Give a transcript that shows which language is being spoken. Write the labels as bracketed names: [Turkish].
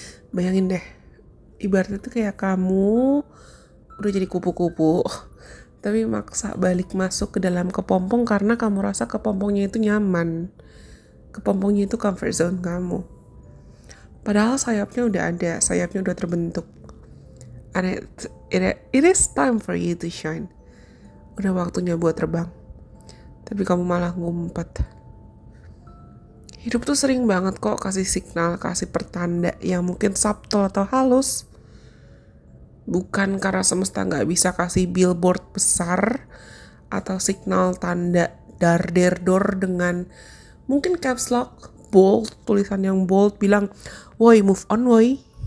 [Indonesian] Bayangin deh, ibaratnya tuh kayak kamu udah jadi kupu-kupu, tapi maksa balik masuk ke dalam kepompong karena kamu rasa kepompongnya itu nyaman. Kepompongnya itu comfort zone kamu. Padahal sayapnya udah ada, sayapnya udah terbentuk. [English] And it is time for you to shine. [Indonesian] Udah waktunya buat terbang. Tapi kamu malah ngumpet. Hidup tuh sering banget kok kasih signal, kasih pertanda yang mungkin subtle atau halus. Bukan karena semesta gak bisa kasih billboard besar atau signal tanda dar-der-dor dengan mungkin caps lock, bold, tulisan yang bold bilang, "Woi, move on, woi."